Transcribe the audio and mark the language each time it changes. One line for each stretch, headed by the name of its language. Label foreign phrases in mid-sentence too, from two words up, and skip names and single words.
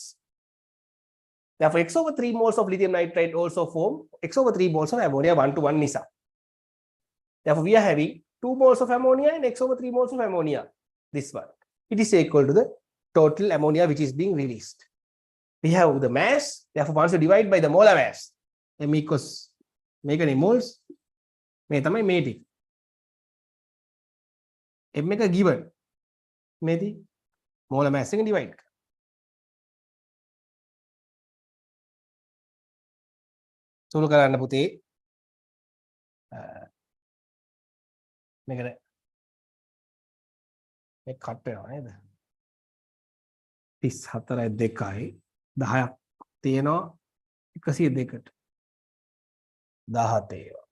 English: Therefore, x over 3 moles of lithium nitride also form x over 3 moles of ammonia 1 to 1 nisa. Therefore, we are having 2 moles of ammonia and x over 3 moles of ammonia. This one. It is equal to the total ammonia which is being released. We have the mass. Therefore, once you divide by the molar mass, m equals make any moles.
Sinhala: මේ තමයි මේ ටික. m එක given. මේදී
English: molar mass
Sinhala: එක divide කරා. සුළු කරන්න පුතේ. මේක කට් වෙනවා නේද? 34යි 2යි 10ක් තියෙනවා 102ට 17.